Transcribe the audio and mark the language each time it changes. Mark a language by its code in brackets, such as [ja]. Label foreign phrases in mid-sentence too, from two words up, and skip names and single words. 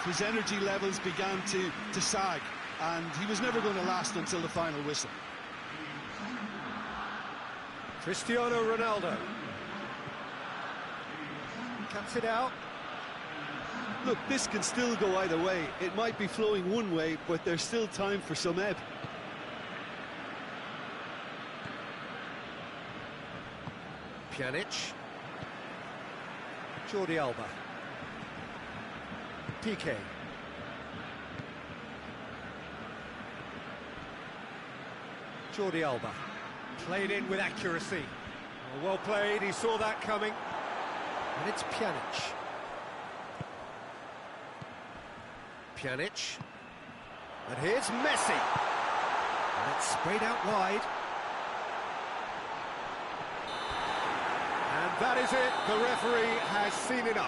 [en] His energy levels began to sag, and he was never going to last until the final whistle. Cristiano Ronaldo. Cuts it out. Look, this can still go either way. It might be flowing one way, but there's still time for some ebb. Pjanic. Jordi Alba. Piqué. Jordi Alba. Played in with accuracy. Well played, he saw that coming. And it's Pjanic. Pjanic. And here's Messi. And it's sprayed out wide. And that is it, the referee has seen enough.